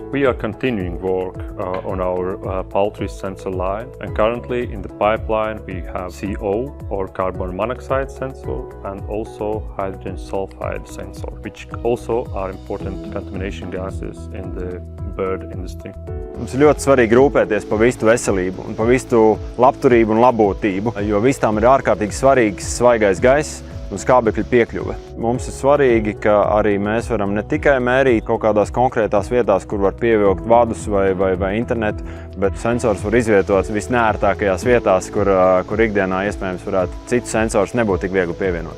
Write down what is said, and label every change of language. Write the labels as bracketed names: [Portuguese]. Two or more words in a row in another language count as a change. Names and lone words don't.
[English] We are continuing work on our poultry sensor line, and currently in the pipeline we have CO or carbon monoxide sensor and also hydrogen sulfide sensor, which also are important contamination gases in the bird industry. [Latvian] Mums ir ļoti svarīgi rūpēties par vistu veselību un par vistu labturību un labotību, jo vistām ir ārkārtīgi svarīgs svaigais gaiss un skābekļa piekļuve. Mums ir svarīgi, ka arī mēs varam ne tikai mērīt kaut kādās konkrētās vietās, kur var pievilkt vadus vai internetu, bet sensors var izvietot visneērtākajās vietās, kur ikdienā iespējams varētu citus sensors nebūtu tik viegli pievienot.